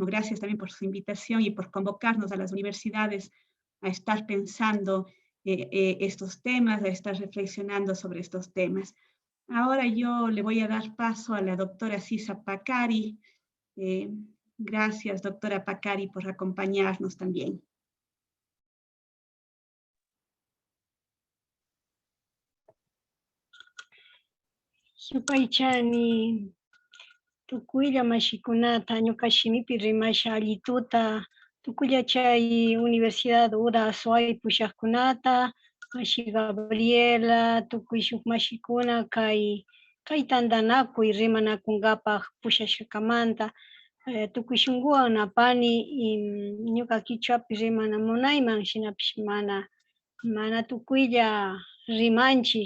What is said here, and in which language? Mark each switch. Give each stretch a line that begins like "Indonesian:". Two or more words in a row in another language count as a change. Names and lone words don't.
Spanish: Gracias también por su invitación y por convocarnos a las universidades a estar pensando estos temas, a estar reflexionando sobre estos temas. Ahora yo le voy a dar paso a la doctora Sisa Pacari. Gracias, doctora Pacari, por acompañarnos también.
Quechua: Supaychani tukuylla mashikunata ñuka shimipi rimasha allituta tukuylla chay Universidad Ura Azuay pushaqkunata, mashi Gabriela, tukuy shuk mashikuna kay tantanakuy rimanakunkapaq pushashakamanta tukuy shunkuwan napani ñuka kichwapi rimanamunayman shinapish mana tukuylla rimanchik.